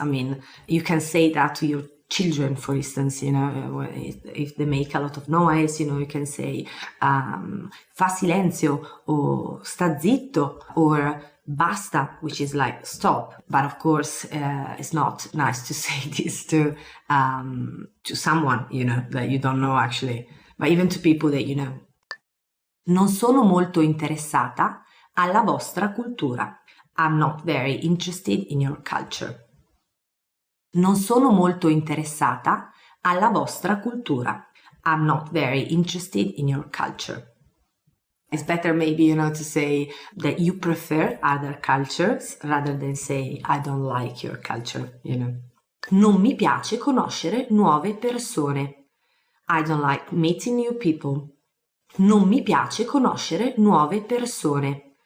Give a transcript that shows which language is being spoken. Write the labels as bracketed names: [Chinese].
[English] I mean, you can say that to your children, for instance, you know, if they make a lot of noise, you know, you can say fa silenzio or sta zitto or basta, which is like stop. But of course, it's not nice to say this to someone, you know, that you don't know actually, but even to people that you know. [Italian] Non sono molto interessata alla vostra cultura. [English] I'm not very interested in your culture. [Italian] Non sono molto interessata alla vostra cultura. [English] I'm not very interested in your culture. It's better maybe, you know, to say that you prefer other cultures rather than say I don't like your culture, you know. Non mi piace conoscere nuove persone. I don't like meeting new people. [Italian] Non mi piace conoscere nuove persone.